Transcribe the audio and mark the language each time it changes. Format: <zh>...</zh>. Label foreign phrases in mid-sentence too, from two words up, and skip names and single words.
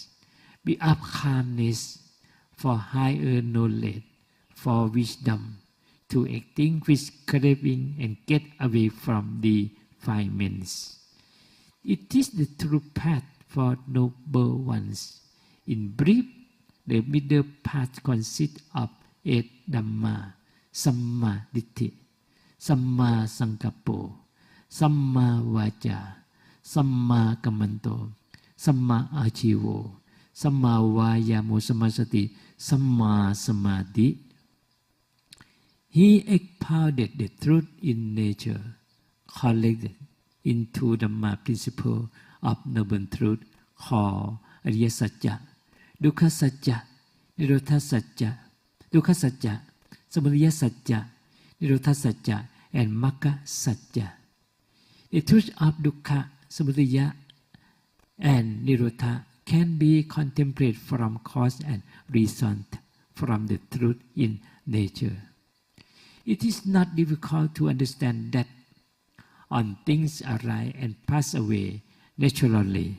<en>Be of calmness for higher knowledge, for wisdom, to extinguish craving and get away from defilements. It is the true path for noble ones. In brief, the middle path consists of 8 Dhamma:</en> <pi>Samma Ditti, Samma Sankappo, Samma Vaca, Samma Kammanto, Samma Achivo, Samma Vayamo, Samma Sati, Samma Samadhi.</pi> <en>He expounded the truth in nature, collected into Dhamma principle of noble truth called</en> <pi>Ariya Satya, Dukkha Satya, Nirodha Satya, Dukkha Satya, Samudaya Satya, Nirodha Satya, and Magga Satya.</pi> <en>The truth of Dukkha, Samudaya, and Nirodha can be contemplated from cause and result, from the truth in nature. It is not difficult to understand that on things arise and pass away naturally.</en>